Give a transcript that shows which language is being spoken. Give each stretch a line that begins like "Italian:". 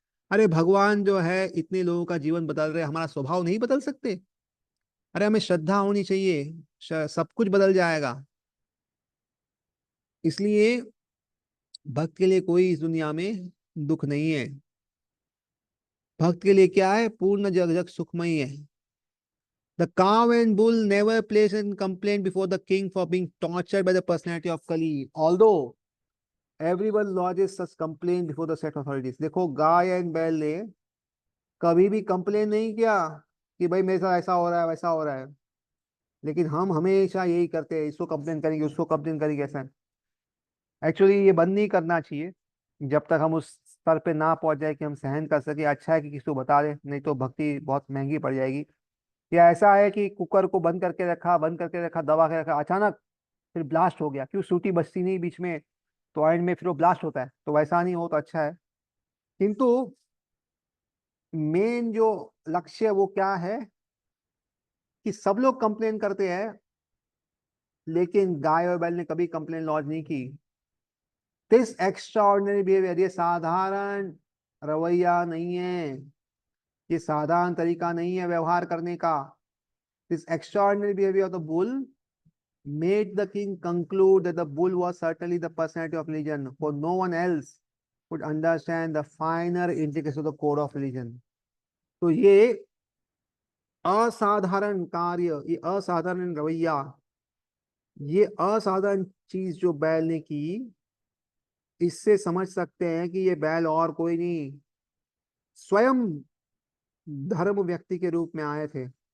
Hindi: अरे भगवान जो है इतने लोगों का जीवन बदल रहे, हमारा स्वभाव नहीं बदल सकते? अरे हमें श्रद्धा होनी चाहिए, सब कुछ बदल जाएगा। इसलिए भक्त के लिए कोई इस दुनिया में दुख नहीं है। भक्त के लिए क्या है? पूर्ण जग जग सुखमय है।
English: The cow and bull never place in complaint before the king for being tortured by the personality of Kali. Although everyone lodges such complaint before the set authorities.
Hindi: देखो गाय एंड बैल ने कभी भी कंप्लेन नहीं किया कि भाई मेरे साथ ऐसा हो रहा है वैसा हो रहा है, लेकिन हम हमेशा यही करते हैं, इसको कंप्लेन करेंगे उसको कंप्लेन करेंगे ऐसा। एक्चुअली ये बंद नहीं करना चाहिए जब तक हम उस स्तर पे ना पहुंच जाए कि हम सहन कर सके। अच्छा है कि किसी को बता दे, नहीं तो भक्ति बहुत महंगी पड़ जाएगी। या ऐसा है कि कुकर को बंद करके रखा दबा के रखा, अचानक फिर ब्लास्ट हो गया, क्यों सूटी बजती नहीं बीच में, तो एंड में फिर वो ब्लास्ट होता है, तो वैसा नहीं हो तो अच्छा है। किंतु मेन जो लक्ष्य है वो क्या है कि सब लोग कंप्लेन करते हैं, लेकिन गाय और बैल ने कभी कंप्लेन लॉन्च नहीं की।
English: this extraordinary behaviour,
Hindi: ये साधारण रवैया नहीं है, ये साधारण तरीका नहीं है व्यवहार करने का।
English: This extraordinary behaviour of the bull made the king conclude that the bull was certainly the personality of religion, for no one else would understand the finer intricacies of the code of religion.
Hindi: तो ये असाधारण कार्य, ये असाधारण रवैया, ये असाधारण चीज जो बैल ने की, इससे समझ सकते हैं कि ये बैल और कोई नहीं, स्वयं धर्म व्यक्ति के रूप में आए थे।